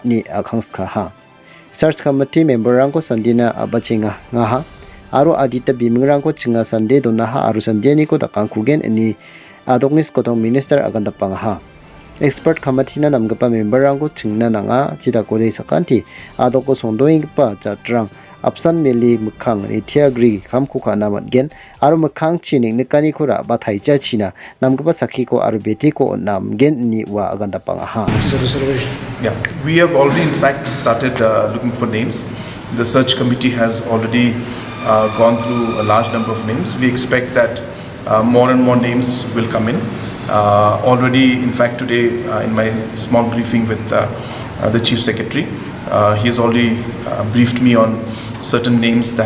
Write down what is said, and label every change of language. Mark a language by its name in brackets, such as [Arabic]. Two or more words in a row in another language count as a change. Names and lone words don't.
[Garo] ni akhangska ha [English] search committee member [Garo] rang ko sandina abachinga nga ha aro adita bimingrang ko chinga sande dona ha aro sandeni ko dakangkugen ni adoknis kodong minister agandapang ha [English] expert committee [Garo] na namgapa member rang ko chingna nanga chida kore sakanti adok ko sondoingpa jatrang Apsan meli mekhang etiagri kamko kana matgen aru mekhang chining nekani kora bathaija china namgapa sakhi ko aru beti ko namgen ni wa aganda panga ha [English] yeah we have already in fact started looking for names the search committee has already gone through a large number of names we expect that more and more names will come in already in fact today in my small briefing with the chief secretary he has already briefed me on certain names that